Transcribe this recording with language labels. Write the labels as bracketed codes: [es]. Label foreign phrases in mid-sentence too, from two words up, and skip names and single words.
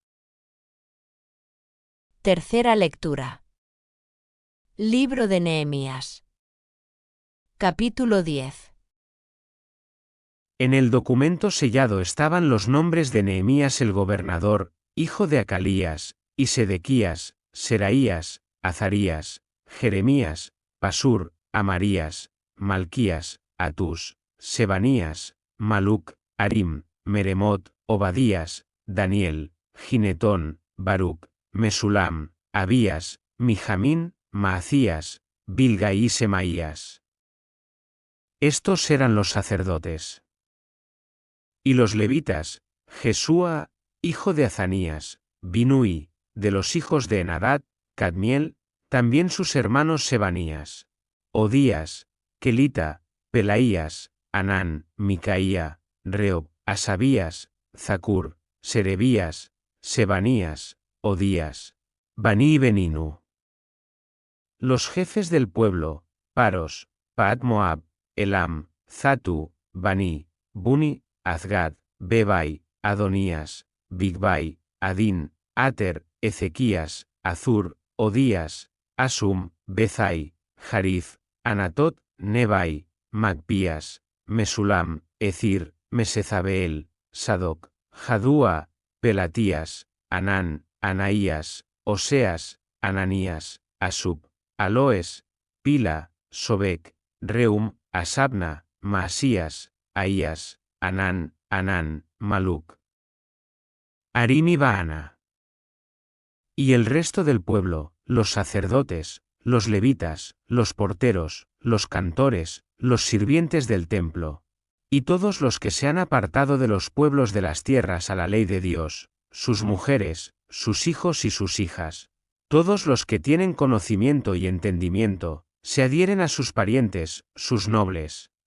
[es] Tercera lectura. Libro de Nehemías. Capítulo 10. En el documento sellado estaban los nombres de Nehemías el gobernador, hijo de Acalías, y Sedequías, Seraías, Azarías, Jeremías, Pasur, Amarías, Malquías, Atus, Sebanías, Maluc, Arim, Meremot, Obadías, Daniel, Ginetón, Baruc, Mesulam, Abías, Mijamín, Maacías, Bilga y Semaías. Estos eran los sacerdotes. Y los levitas, Jesúa, hijo de Azanías, Binui, de los hijos de Enadad, Cadmiel, también sus hermanos Sebanías, Odías, Kelita, Pelaías, Anán, Micaía, Reob, Asabías, Zacur, Serebías, Sebanías, Odías, Bani y Beninu. Los jefes del pueblo, Paros, Paat Moab, Elam, Zatu, Bani, Buni, Azgad, Bebai, Adonías, Bigbai, Adín, Ater, Ezequías, Azur, Odías, Asum, Bezai, Jarif, Anatot, Nebai, Magpías, Mesulam, Ecir, Mesezabeel, Sadoc, Jadúa, Pelatías, Anán, Anaías, Oseas, Ananías, Asub, Aloes, Pila, Sobec, Reum, Asabna, Maasías, Aías, Anán, Maluc, Arim y Baana. Y el resto del pueblo, los sacerdotes, los levitas, los porteros, los cantores, los sirvientes del templo, y todos los que se han apartado de los pueblos de las tierras a la ley de Dios, sus mujeres, sus hijos y sus hijas, todos los que tienen conocimiento y entendimiento, se adhieren a sus parientes, sus nobles,